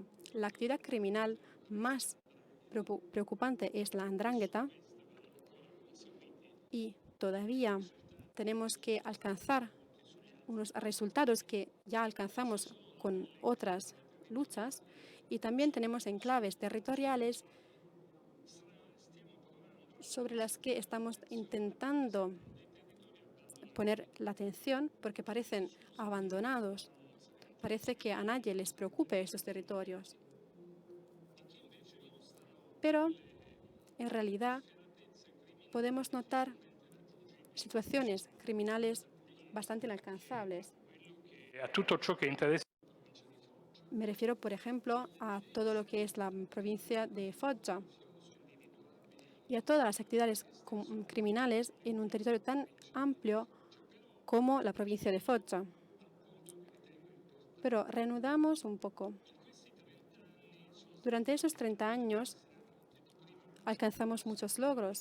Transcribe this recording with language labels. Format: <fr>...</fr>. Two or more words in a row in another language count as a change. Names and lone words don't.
<es>La actividad criminal más preocupante es la andrangheta y todavía tenemos que alcanzar unos resultados que ya alcanzamos con otras luchas y también tenemos enclaves territoriales sobre las que estamos intentando poner la atención porque parecen abandonados. Parece que a nadie les preocupe estos territorios. Pero, en realidad, podemos notar situaciones criminales bastante inalcanzables.</es> <it>A tutto ciò che interessa</it> <es>Me refiero, por ejemplo, a todo lo que es la provincia de Foggia y a todas las actividades criminales en un territorio tan amplio como la provincia de Foggia. Pero reanudamos un poco. Durante esos 30 años alcanzamos muchos logros.</es>